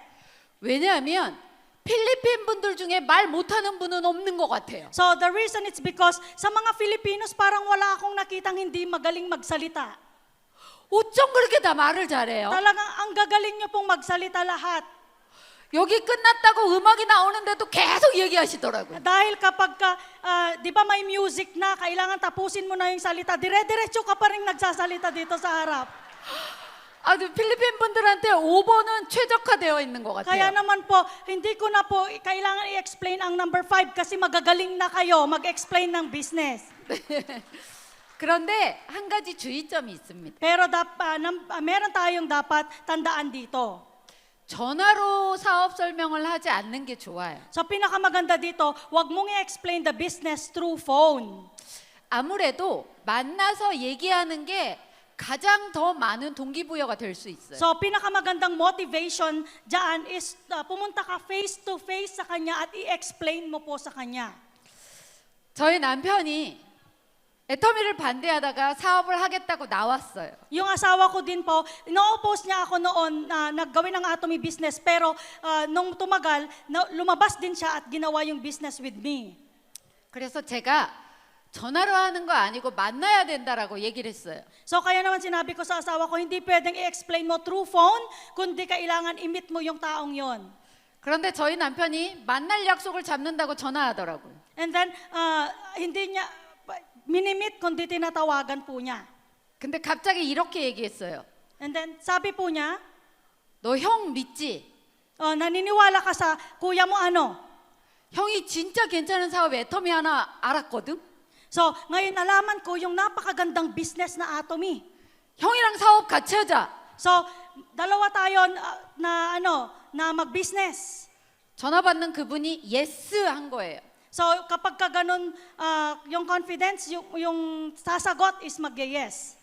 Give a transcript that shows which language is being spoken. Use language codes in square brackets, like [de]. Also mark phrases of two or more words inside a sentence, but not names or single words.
[ko] 왜냐하면 필리핀 분들 중에 말 못하는 분은 없는 것 같아요. [en] So, the reason it's because [tl] sa mga Filipinos parang wala akong nakitang hindi magaling magsalita. [ko] 어쩜 그렇게 다 말을 잘해요? [tl] Talagang ang gagaling nyo pong magsalita lahat. [ko] 여기 끝났다고 음악이 나오는데도 계속 얘기하시더라고요. [tl] Dahil kapag ka, di ba may music na, kailangan tapusin mo na yung salita, dire-diretso ka pa rin nagsasalita dito sa harap. [ko] 필리핀 분들한테 5번은 최적화되어 있는 것 [tl] Kaya [ko] 같아요. [tl] naman po, hindi ko na po kailangan i-explain ang number 5 kasi magagaling na kayo mag-explain ng business. [ko] 그런데 한 가지 주의점이 있습니다. [tl] Pero meron tayong dapat tandaan dito. [ko] 전화로 사업 설명을 하지 않는 게 좋아요. [tl] So pinakamaganda dito, wag mong i-explain [en] the business through phone. [ko] 아무래도 만나서 얘기하는 게 가장 더 많은 동기부여가 될 수 있어요. [tl] So pinakamagandang motivation dyan is pumunta ka [en] face to face [tl] sa kanya at i-explain mo po sa kanya. [ko] 저희 남편이 애터미를 반대하다가 사업을 하겠다고 나왔어요. [tl] Yung asawa ko din po, ino-oppose niya ako noon na naggawin ng Atomy business pero nung tumagal, lumabas din siya at ginawa yung [en] business with me. [ko] 그래서 제가 전화로 하는 거 아니고 만나야 된다라고 얘기를 했어요. [tl] So kaya naman sinabi ko sa asawa ko, hindi pwedeng i-explain mo [en] through phone, [tl] kundi kailangan i-meet mo yung taong yon. [ko] 그런데 저희 남편이 만날 약속을 잡는다고 전화하더라고요. [en] And then, [tl] hindi niya minimit, kundi tinatawagan po niya. [ko] 근데 갑자기 이렇게 얘기했어요. [en] And then, [tl] sabi po niya, [ko] 너 형 믿지? [tl] naniniwala ka sa kuya mo ano? [ko] 형이 진짜 괜찮은 사업 애터미 하나 알았거든? [tl] So, ngayon nalaman ko yung napakagandang business na Atomy. [ko] 형이랑 사업 같이 하자. [tl] So, dalawa tayo na mag-business. [ko] 전화 받는 그분이 예스 한 거예요. [tl] So, kapag ka ganun, yung confidence, yung sasagot is mag-yes.